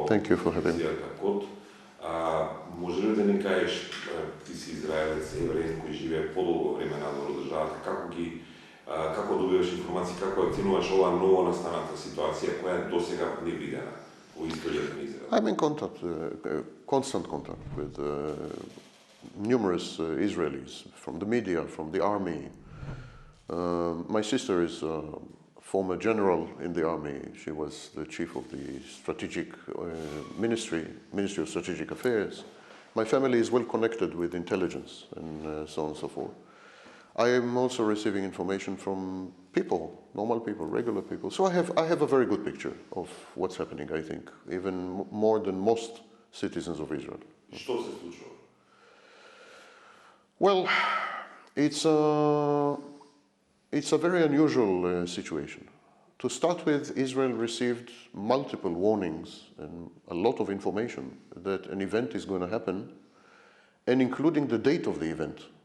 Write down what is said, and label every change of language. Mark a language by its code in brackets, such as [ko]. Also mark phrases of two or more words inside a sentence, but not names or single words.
[mk] емисијата Код. Може ли да ни кажеш, ти си израелец, евреин кој живее подолго време надвор од државата, како добиваш информации, како оценуваш ова ново настаната ситуација која е досега невидена во историјата на Израел? [en] I'm in contact, constant contact with numerous Israelis from the media, from the army. My sister is a former general in the army. She was the chief of the strategic Ministry of Strategic Affairs. My family is well connected with intelligence and so on and so forth. I am also receiving information from people, normal people, regular people. So I have a very good picture of what's happening, I think, even more than most citizens of Israel. [mk] Што се случува? [en] Well, it's a very unusual situation. To start with, Israel received multiple warnings and a lot of information that an event is going to happen, and including the date of the event.